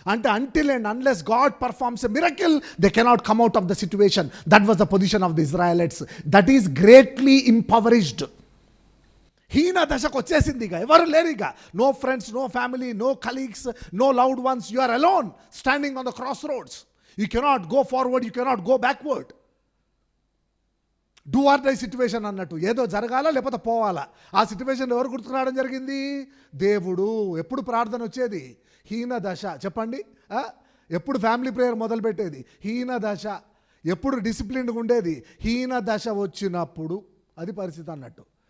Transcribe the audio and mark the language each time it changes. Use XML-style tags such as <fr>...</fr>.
<te>అంటే</te> <en>Until and unless God performs a miracle they cannot come out of the situation. That was the position of the Israelites. That is greatly impoverished.</en> <te>హీన దశకు వచ్చేసింది. ఇక ఎవరు లేరు, ఇక</te> <en>No friends, no family, no colleagues, no loved ones. You are alone standing on the crossroads. You cannot go forward, you cannot go backward. Do or die situation</en> <te>అన్నట్టు. ఏదో జరగాలా లేకపోతే పోవాలా. ఆ సిచ్యువేషన్ ఎవరు గుర్తుకు రావడం జరిగింది? దేవుడు. ఎప్పుడు ప్రార్థన వచ్చేది? హీన దశ. చెప్పండి, ఎప్పుడు ఫ్యామిలీ ప్రేయర్ మొదలు పెట్టేది? హీన దశ. ఎప్పుడు డిసిప్లిన్గా ఉండేది? హీన దశ వచ్చినప్పుడు. అది పరిస్థితి అన్నట్టు.</te>